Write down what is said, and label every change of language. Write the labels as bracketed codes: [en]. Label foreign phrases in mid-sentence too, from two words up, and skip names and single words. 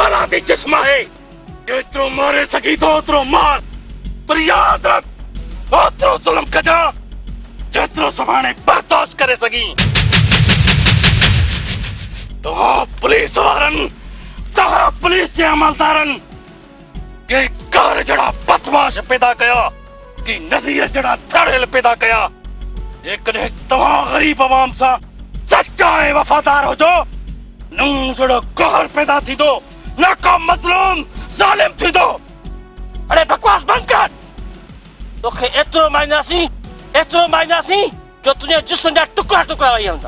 [sd] ते चश्मा है एतिरो मारे सघी थो ओतिरो मार पर यादि रख ओतिरो ज़ुल्म कजां जेतिरो सुभाणे बर्दाश्त करे सघीं तव्हां पुलिस वारनि तव्हां पुलिस जे अमलदारनि के कार जड़ा बदमाश पैदा कया कि नज़ीर जड़ा धड़ेल पैदा कया जेकॾहिं तव्हां ग़रीब अवाम सां सच्चा ऐं वफ़ादार हुजो नूं जड़ो गौहर पैदा थींदो न को मज़लूम ज़ालिम थींदो। अरे बकवास बंद कर तोखे एतिरो मारींदासीं जो तुंहिंजे जिस्म जा टुकड़ा टुकड़ा वही हूंदा।